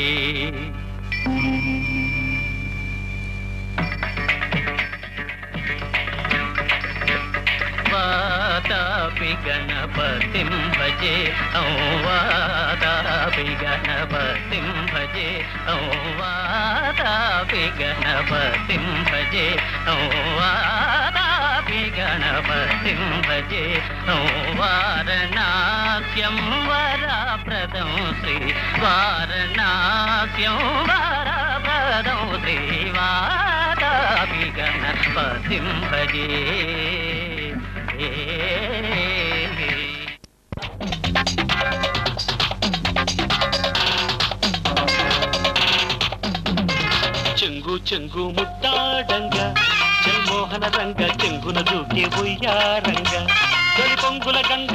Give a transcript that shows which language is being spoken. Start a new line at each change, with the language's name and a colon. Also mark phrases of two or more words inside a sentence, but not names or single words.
Sanskrit: वातापि गणपतिं भजे वातापि गणपतिं भजे वातापि गणपतिं भजे वातापि गणपतिं भजे। वारणास्यं वरप्रदं श्री वारणास्यं वरप्रदं श्री वातापि गणपतिं भजे।
Telugu: చెంగు చెంగు ముట్టాడంగ జన్మోహన రంగ చెంగున దూకే ఉయ్యారంగ తొలి పొంగుల గంగ